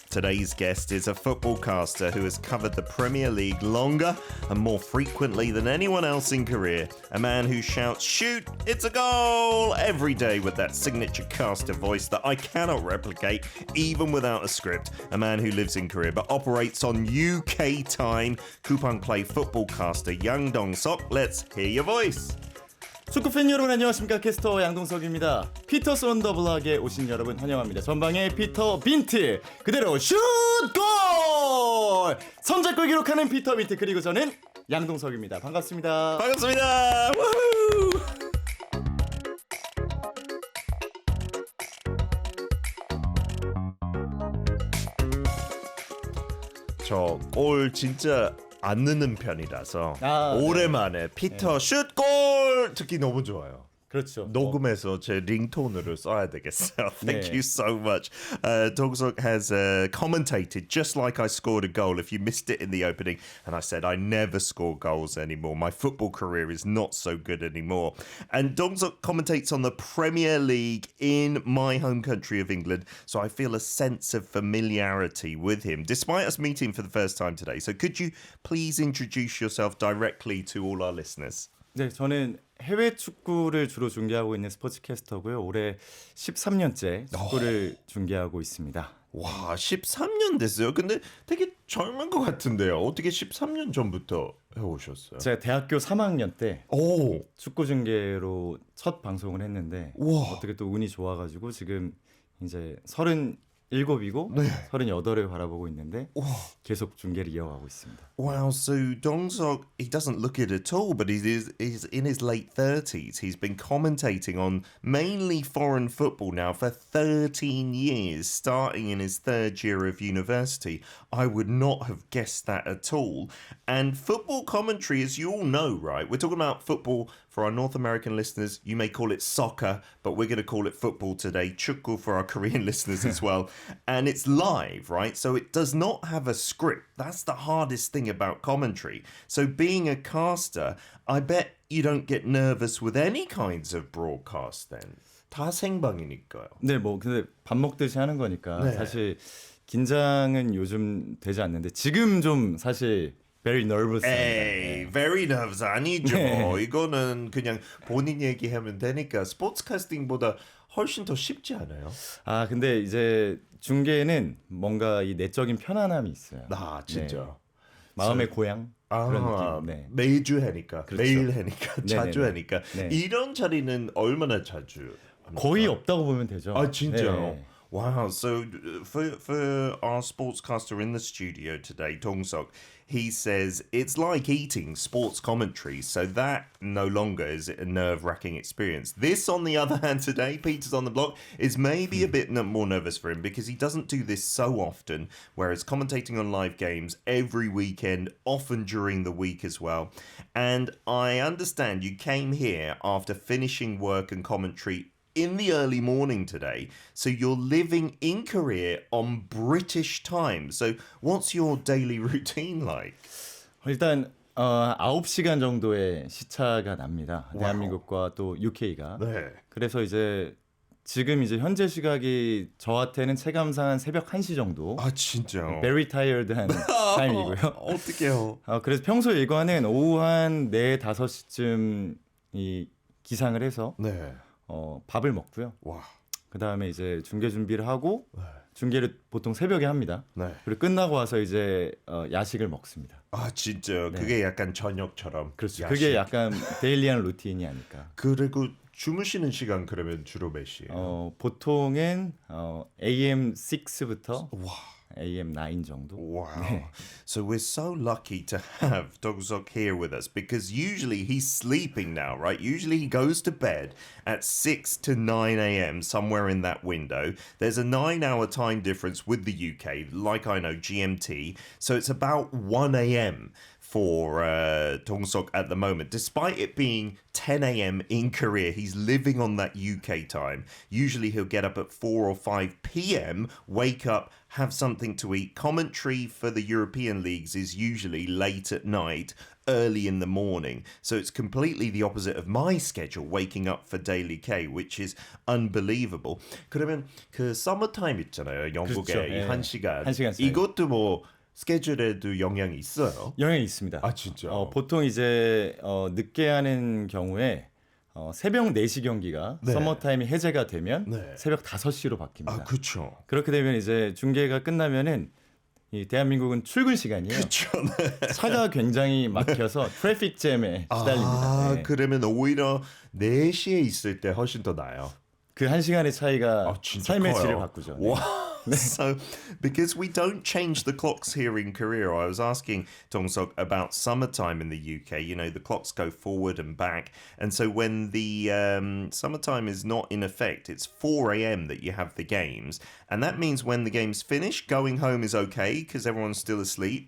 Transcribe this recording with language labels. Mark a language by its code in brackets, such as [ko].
[en] Today's guest is a footballcaster who has covered the Premier League longer and more frequently than anyone else in Korea. A man who shouts, "Shoot, it's a goal!" every day with that signature caster voice that I cannot replicate even without a script. A man who lives in Korea but operates on UK time. Kupang Play footballcaster Yang Dong-seok. Let's hear your voice. [ko] 축구팬 여러분 안녕하십니까. 캐스터 양동석입니다. 피터스 온 더 블락에 오신 여러분 환영합니다. 전방에 피터 빈트 그대로 슛! 골! 선제골 기록하는 피터 빈트 그리고 저는 양동석입니다. 반갑습니다. 반갑습니다. 우후! 저 골 진짜 안 넣는 편이라서 오랜만에 피터 슛골 듣기 너무 좋아요. 그렇죠. 녹음해서 제 링톤으로 써야 되겠어요. [en] Thank [ko] 네. [en] you so much. Dong-seok has commentated just like I scored a goal if you missed it in the opening. And I said, I never score goals anymore. My football career is not so good anymore. And Dong-seok commentates on the Premier League in my home country of England. So I feel a sense of familiarity with him, despite us meeting for the first time today. So could you please introduce yourself directly to all our listeners? [ko] 네, 저는 해외 축구를 주로 중계하고 있는 스포츠캐스터고요. 올해 13년째 축구를 중계하고 있습니다. 와, 13년 됐어요. 근데 되게 젊은 것 같은데요. 어떻게 13년 전부터 해오셨어요? 제가 대학교 3학년 때 오, 축구 중계로 첫 방송을 했는데 우와. 어떻게 또 운이 좋아가지고 지금 이제 37이고 네. 38을 바라보고 있는데 계속 중계를 이어가고 있습니다. [en] wow. So Dong-seok, he doesn't look it at all, but he's in his late 30s. He's been commentating on mainly foreign football now for 13 years, starting in his third year of university. I would not have guessed that at all. And football commentary, as you all know, right? We're talking about football for our North American listeners. You may call it soccer, but we're going to call it football today. 축구 for our Korean listeners as well. And it's live, right? So it does not have a script. That's the hardest thing about commentary. So being a caster, I bet you don't get nervous with any kinds of broadcast then. [ko] 다 생방이니까요. 네, 뭐 근데 밥 먹듯이 하는 거니까 네. 사실 긴장은 요즘 되지 않는데 지금 좀 사실 [en] very nervous. [ko] 에이, [en] very nervous [ko] 아니죠. 네. 이거는 그냥 본인 얘기하면 되니까 스포츠캐스팅보다 훨씬 더 쉽지 않아요? 아, 근데 이제 중계에는 뭔가 이 내적인 편안함이 있어요. 아, 진짜. 네. 마음의 고향 그런 느낌. 네. 매주 하니까, 그렇죠. 매일 하니까, 자주 네네네. 하니까. 네. 이런 자리는 얼마나 자주 합니까? 거의 없다고 보면 되죠. 아, 진짜요? 네. [en] Wow. So for our sportscaster in the studio today, Dong-seok, he says it's like eating sports commentary. So that no longer is a nerve-wracking experience. This, on the other hand, today, Peter's on the Block, is maybe a bit more nervous for him because he doesn't do this so often, whereas commentating on live games every weekend, often during the week as well. And I understand you came here after finishing work and commentary in the early morning today. So you're living in Korea on British time. So what's your daily routine like? [ko] 일단 9시간 정도의 시차가 납니다. 대한민국과 또 UK가. 네. 그래서 이제 지금 이제 현재 시각이 저한테는 체감상 한 새벽 1시 정도. 아, 진짜요? [en] very tired [ko] 한 타임이고요. 어떡해요? 그래서 평소 일과는 오후 한 4, 5시쯤 이 기상을 해서 네. 밥을 먹고요. 와. 그 다음에 이제 중계 준비를 하고 중계를 보통 새벽에 합니다. 네. 그리고 끝나고 와서 이제 야식을 먹습니다. 아, 진짜요? 그게 약간 저녁처럼. 그렇죠. 야식. 그게 약간 데일리한 루틴이 아닐까. 그리고 주무시는 시간 그러면 주로 몇 시예요? 보통은 AM 6부터 AM 9 정도. [en] Wow. So we're so lucky to have Dong-seok here with us because usually he's sleeping now, right? Usually he goes to bed at 6 to 9 a.m., somewhere in that window. There's a 9-hour time difference with the UK, like I know, GMT. So it's about 1 a.m. for Dong-seok at the moment. Despite it being 10 a.m. in Korea, he's living on that UK time. Usually he'll get up at 4 or 5 p.m., wake up, have something to eat. Commentary for the European leagues is usually late at night, early in the morning. So it's completely the opposite of my schedule, waking up for Daily K, which is unbelievable. [ko] 그러면 그 서머타임 있잖아요. 영국의 그렇죠. 이 예. 1시간. 1시간 차이. 이것도 뭐 스케줄에도 영향이 있어요? 영향이 있습니다. 아, 진짜? 보통 이제 늦게 하는 경우에 새벽 4시 경기가 네. 서머타임이 해제가 되면 네. 새벽 5시로 바뀝니다. 아, 그렇죠. 그렇게 되면 이제 중계가 끝나면은 이 대한민국은 출근 시간이에요. 그렇죠. 네. 차가 굉장히 막혀서 트래픽 잼에 시달립니다. 아, 네. 그러면 오히려 4시에 있을 때 훨씬 더 나아요. 그 1시간의 차이가 아, 진짜 삶의 커요. 질을 바꾸죠. 네. [en] Wow. So, because we don't change the clocks here in Korea, I was asking Dong-seok about summertime in the UK. You know, the clocks go forward and back. And so when the summertime is not in effect, it's 4 a.m. that you have the games. And that means when the games finish, going home is okay because everyone's still asleep.